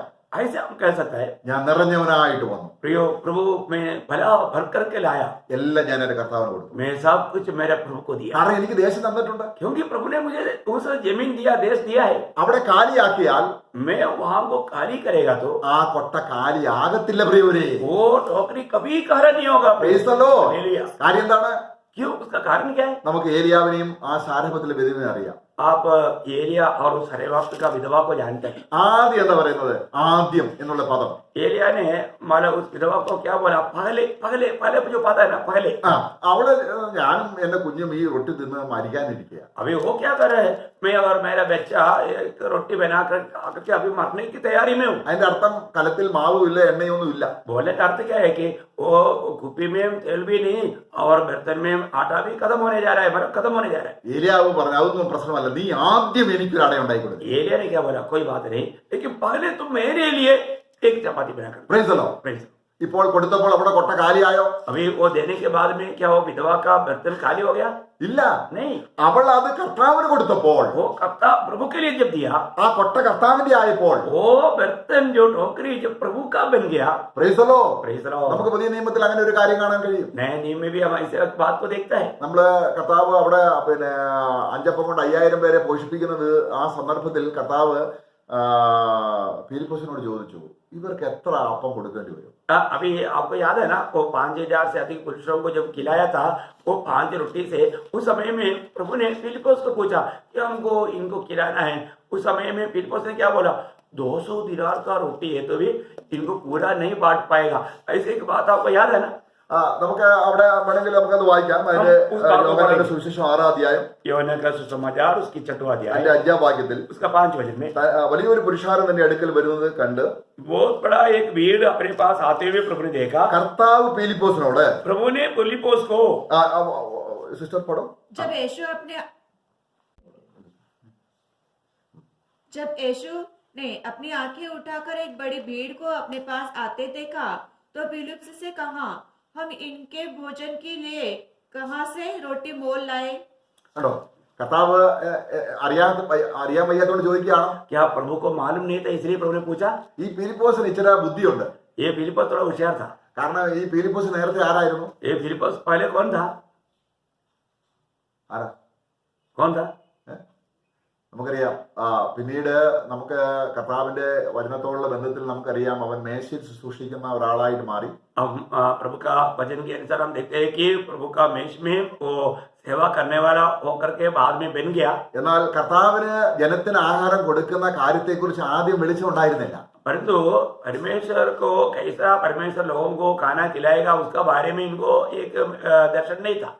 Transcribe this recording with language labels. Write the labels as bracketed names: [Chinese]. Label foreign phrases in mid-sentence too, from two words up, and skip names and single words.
[Hindi] ऐसे हम कह सकते हैं, [Malayalam] ഞാൻ നിറഞ്ഞവനായിട്ട് വന്നു, [Hindi] प्रियो प्रभु मैं भला भर करके लाया, [Malayalam] എല്ലാം ഞാൻ എന്റെ കർത്താവിന് കൊടുത്തു. [Hindi] मैं सब कुछ मेरे प्रभु को दिया. [Malayalam] കാരണം എനിക്ക് ദേശം തന്നിട്ടുണ്ട്. [Hindi] क्योंकि प्रभु ने मुझे उस जमीन दिया, देश दिया है. [Malayalam] അവിടെ കാലിയാക്കിയാൽ [Hindi] मैं वहां को खाली करेगा तो [Malayalam] ആ കൊട്ട കാലിയാകത്തില്ല പ്രിയവരെ. [Hindi] वो टोकरी कभी खाली नहीं होगा. [English] Praise the Lord. [Hindi] हालेलुया. [Malayalam] കാര്യം എന്താണ്? [Hindi] क्यों? उसका कारण क्या है? [Malayalam] നമുക്ക് ഏലിയാവിനെയും ആ സാരഭത്തിലെ വിധവനെ അറിയാം. [Hindi] आप एलिया और उस हरेवाक्त का विधवा को जानते हैं. [Malayalam] ആദ്യം എന്താ പറയുന്നത്? ആദ്യം എന്നുള്ള പദം. [Hindi] एलिया ने माला उस विधवा को क्या बोला? पहले पहले पहले जो पता है ना, पहले. [Malayalam] അവള് ഞാനും എന്റെ കുഞ്ഞും ഈ റൊട്ടി തിന്ന് മരിക്കാനിരിക്കുക. [Hindi] अभी वो क्या कर रहे हैं? मैं और मेरा बच्चा एक रोटी बनाकर आकर अभी मरने की तैयारी में हूँ. [Malayalam] അതിന്റെ അർത്ഥം കലത്തിൽ മാവും ഇല്ല, എണ്ണയൊന്നും ഇല്ല. [Hindi] बोलने का अर्थ क्या है कि वो कुप्पी में तेल भी नहीं और बर्तन में आटा भी खत्म होने जा रहा है, बर्फ खत्म होने जा रहा है. [Malayalam] ഏലിയാവ് പറഞ്ഞു, അതൊന്നും പ്രശ്നമല്ല, നീ ആദ്യം എനിക്കൊരു അട ഉണ്ടാക്കി കൊടുത്തു. [Hindi] एलिया ने क्या बोला? कोई बात नहीं, लेकिन पहले तुम मेरे लिए एक चपाती बना कर. [English] Praise the Lord. Praise. [Malayalam] ഇപ്പോൾ കൊടുത്തപ്പോൾ അവിടെ കൊട്ട കാലിയായോ? [Hindi] अभी वो देने के बाद में क्या वो विधवा का बर्तन खाली हो गया? [Malayalam] ഇല്ല. [Hindi] नहीं, [Malayalam] അവൾ അത് കർത്താവിന് കൊടുത്തപ്പോൾ [Hindi] वो कप्ता प्रभु के लिए जब दिया, [Malayalam] ആ കൊട്ട കർത്താവിന്റെ ആയപ്പോൾ [Hindi] वो बर्तन जो टोकरी जो प्रभु का बन गया। [English] Praise the Lord. Praise the Lord। [Malayalam] നമുക്ക് പുതിയ നിയമത്തിൽ അങ്ങനെ ഒരു കാര്യം കാണാൻ കഴിയും. [Hindi] नए नियम में भी हम ऐसे बात को देखता है। [Malayalam] നമ്മള് കർത്താവ് അവിടെ പിന്നെ 5 അപ്പം കൊണ്ട് 5000 പേരെ പോഷിപ്പിക്കുന്നത് ആ സന്ദർഭത്തിൽ കർത്താവ് ഫിലിപ്പോസിനോട് ചോദിച്ചു, ഇവർക്ക് എത്ര അപ്പം കൊടുക്കേണ്ടി വരും? [Hindi] अभी आपको याद है ना, वो 5000 से अधिक पुरुषों को जब खिलाया था, वो 5 रोटी से, उस समय में प्रभु ने फिलिपोस को पूछा कि हमको इनको खिलाना है। उस समय में फिलिपोस ने क्या बोला, 200 दिनार का रोटी है तो भी इनको पूरा नहीं बांट पाएगा। ऐसे एक बात आपको याद है ना। [Malayalam] നമുക്ക് അവിടെ വേണമെങ്കിൽ നമുക്കത് വായിക്കാം. അതിന്റെ യോഹന്നാന്റെ സുവിശേഷം 6-ാം അധ്യായം [Hindi] यूहन्ना का सुसमाचार उसकी 6वां अध्याय [Malayalam] അതിന്റെ 5-ാം വാക്യത്തിൽ [Hindi] उसका 5 वचन में [Malayalam] വലിയൊരു പുരുഷാരം തന്റെ അടുക്കൽ വരുന്നത് കണ്ട് [Hindi] बहुत बड़ा एक भीड़ अपने पास आते हुए प्रभु ने देखा। [Malayalam] കർത്താവ് ഫിലിപ്പോസിനോട് [Hindi] प्रभु ने फिलिपोस को [Malayalam] സിസ്റ്റർ പടം [Hindi] जब यीशु ने अपनी आंखें उठाकर एक बड़ी भीड़ को अपने पास आते देखा तो फिलिप्स से कहा, हम इनके भोजन के लिए कहाँ से रोटी मोल लाए? [Malayalam] കണ്ടോ, കർത്താവ് അറിയാൻ വയ്യാത്തോണ്ട് ചോദിക്കുകയാണ്. [Hindi] क्या प्रभु को मालूम नहीं था इसलिए प्रभु ने पूछा? [Malayalam] ഈ ഫിലിപ്പോസിന് ഇച്ചിരി ബുദ്ധിയുണ്ട്. [Hindi] ये फिलिपोस थोड़ा होशियार था। [Malayalam] കാരണം ഈ ഫിലിപ്പോസ് നേരത്തെ ആരായിരുന്നു? [Hindi] ये फिलिपोस पहले कौन था? [Malayalam] ആരാ? [Hindi] कौन था? [Malayalam] നമുക്കറിയാം. പിന്നീട് നമുക്ക് കർത്താവിന്റെ വചനത്തോടുള്ള ബന്ധത്തിൽ നമുക്കറിയാം അവൻ മേശയിൽ ശുശ്രൂഷിക്കുന്ന ഒരാളായിട്ട് മാറി. [Hindi] हम प्रभु का वचन के अनुसार हम देखते हैं कि प्रभु का मेष में वो सेवा करने वाला होकर के बाद में बन गया। [Malayalam] എന്നാൽ കർത്താവിന് ജനത്തിന് ആഹാരം കൊടുക്കുന്ന കാര്യത്തെക്കുറിച്ച് ആദ്യം വെളിച്ചമുണ്ടായിരുന്നില്ല. [Hindi] परंतु परमेश्वर को कैसा परमेश्वर लोगों को खाना खिलाएगा उसका बारे में इनको एक दर्शन नहीं था।